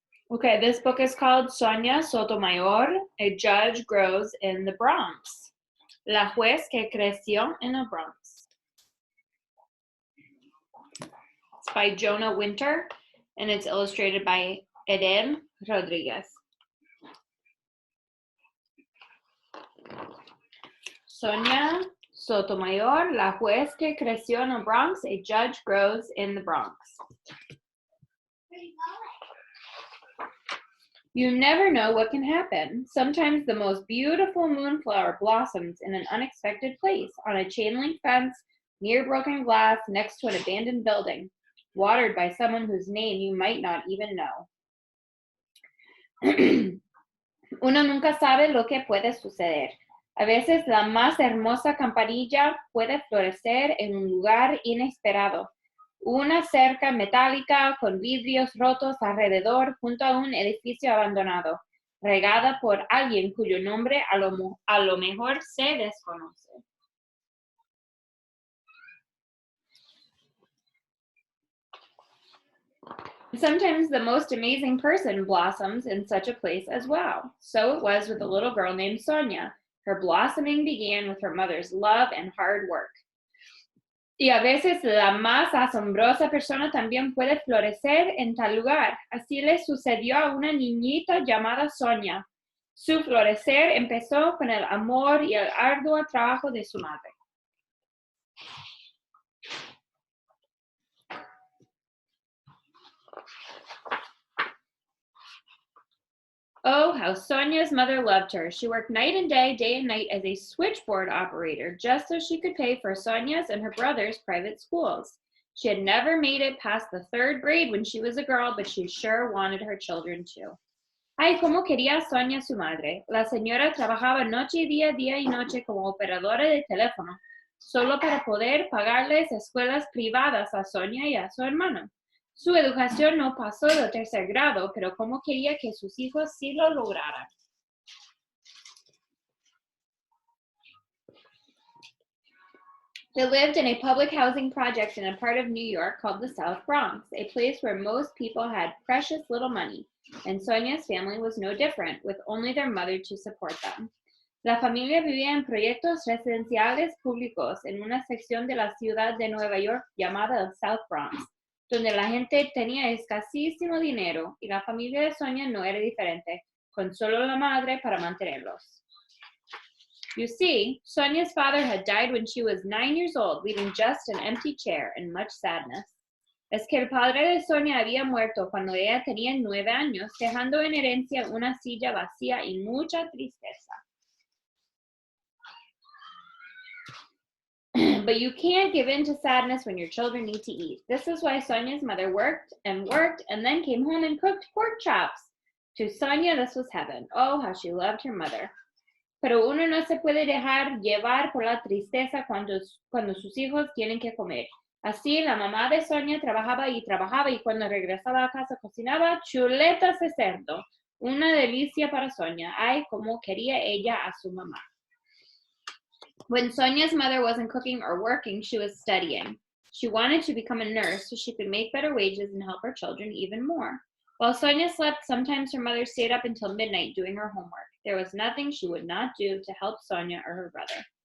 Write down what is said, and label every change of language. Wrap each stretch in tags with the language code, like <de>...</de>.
<en>Okay, this book is called Sonia Sotomayor, A Judge Grows in the Bronx.</en> <es>La juez que creció en el Bronx.</es> <en>It's by Jonah Winter, and it's illustrated by Eden Rodriguez.</en> <es>Sonia Sotomayor, La juez que creció en el Bronx,</es> <en>A Judge Grows in the Bronx. You never know what can happen. Sometimes the most beautiful moonflower blossoms in an unexpected place, on a chain link fence, near broken glass, next to an abandoned building, watered by someone whose name you might not even know.</en> <es>Uno nunca sabe lo que puede suceder. A veces la más hermosa campanilla puede florecer en un lugar inesperado. Una cerca metálica con vidrios rotos alrededor junto a un edificio abandonado, regada por alguien cuyo nombre a lo mejor se desconoce.</es> <en>Sometimes the most amazing person blossoms in such a place as well. So it was with a little girl named Sonia. Her blossoming began with her mother's love and hard work.</en> <es>Y a veces la más asombrosa persona también puede florecer en tal lugar. Así le sucedió a una niñita llamada Sonia. Su florecer empezó con el amor y el arduo trabajo de su madre.</es> <en>Oh, how Sonia's mother loved her. She worked night and day and night as a switchboard operator, just so she could pay for Sonia's and her brother's private schools. She had never made it past the 3rd grade when she was a girl, but she sure wanted her children to.</en> <es>Ay, cómo quería Sonia su madre. La señora trabajaba noche y día y noche como operadora de teléfono, solo para poder pagarles escuelas privadas a Sonia y a su hermano. Su educación no pasó del 3er grado, pero cómo quería que sus hijos sí lo lograran.</es> <en>They lived in a public housing project in a part of New York called the South Bronx, a place where most people had precious little money, and Sonia's family was no different, with only their mother to support them.</en> <es>La familia vivía en proyectos residenciales públicos en una sección de la ciudad de Nueva York llamada el South Bronx, donde la gente tenía escasísimo dinero, y la familia de Sonia no era diferente, con solo la madre para mantenerlos.</es> <en>You see, Sonia's father had died when she was 9 years old, leaving just an empty chair and much sadness.</en> <es>Es que el padre de Sonia había muerto cuando ella tenía 9 años, dejando en herencia una silla vacía y mucha tristeza.</es> <en>But you can't give in to sadness when your children need to eat. This is why Sonia's mother worked and then came home and cooked pork chops. To Sonia, this was heaven. Oh, how she loved her mother.</en> <es>Pero uno no se puede dejar llevar por la tristeza cuando sus hijos tienen que comer. Así, la mamá de Sonia trabajaba y cuando regresaba a casa cocinaba chuletas de cerdo. Una delicia para Sonia. Ay, cómo quería ella a su mamá.</es> <en>When Sonia's mother wasn't cooking or working, she was studying. She wanted to become a nurse so she could make better wages and help her children even more. While Sonia slept, sometimes her mother stayed up until midnight doing her homework. There was nothing she would not do to help Sonia or her brother.</en>